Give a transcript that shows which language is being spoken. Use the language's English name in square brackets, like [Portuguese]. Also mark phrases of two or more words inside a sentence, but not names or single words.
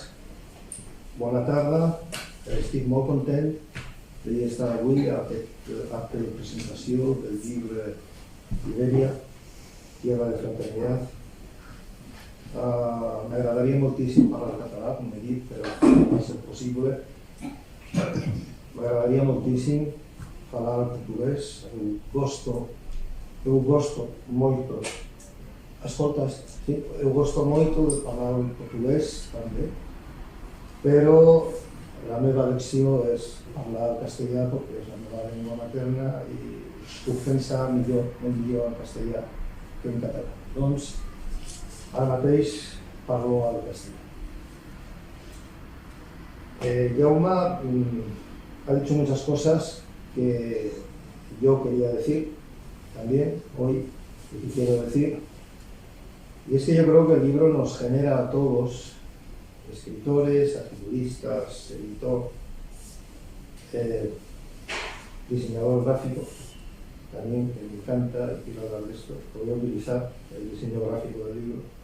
[Catalan] Bona tarda, estic molt content d'estar avui a aquest acte de presentació del llibre Iberia, Tierra de Fraternidad. M'agradaria moltíssim parlar català, com he dit, però no va ser possible. M'agradaria moltíssim falar el portuguès, [Portuguese] eu gosto moito. [Catalan] Escoltas, sí, [Portuguese] eu gosto moito de falar [Catalan] el portuguès també, però la meva elecció és parlar el castellà perquè és la meva llengua materna i puc pensar molt millor en castellà que en català. Doncs, ara mateix parlo al castellà. [Spanish] Jaume ha dicho muchas cosas que yo quería decir también hoy ¿Y qué quiero decir? Y es que yo creo que el libro nos genera a todos, escritores, articulistas, editor, diseñador gráfico, también que me encanta y quiero hablar de esto, voy a utilizar el diseño gráfico del libro,